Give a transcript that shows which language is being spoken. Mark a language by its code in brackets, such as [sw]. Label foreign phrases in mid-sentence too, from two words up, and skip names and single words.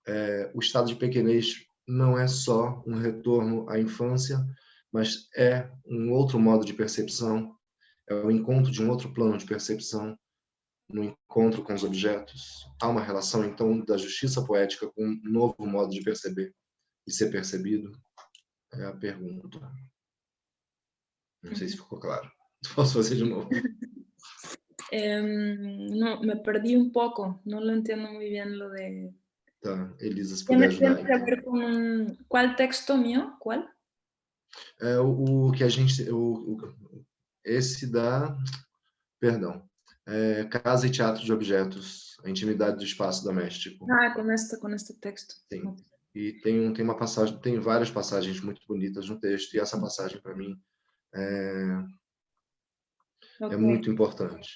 [pt] o estado de pequenez não é só um retorno à infância, mas é um outro modo de percepção, é o encontro de um outro plano de percepção, no encontro com os objetos. Há uma relação, então, da justiça poética com um novo modo de perceber e ser percebido? É a pergunta. Não sei se ficou claro. Posso fazer de novo? [es] No, me perdí un poco, no lo entiendo muy bien lo de... [pt] Tá, Elisa, se puder ajudar. [es] ¿Tiene que ver con cuál texto mío? ¿Cuál? [pt] O que a gente... esse da... Perdão. Casa e Teatro de Objetos, a Intimidade do Espaço Doméstico. [es] Ah, con este texto. [pt] Sim. E tem uma passagem, tem várias passagens muito bonitas no texto, e essa passagem, para mim, é muito importante.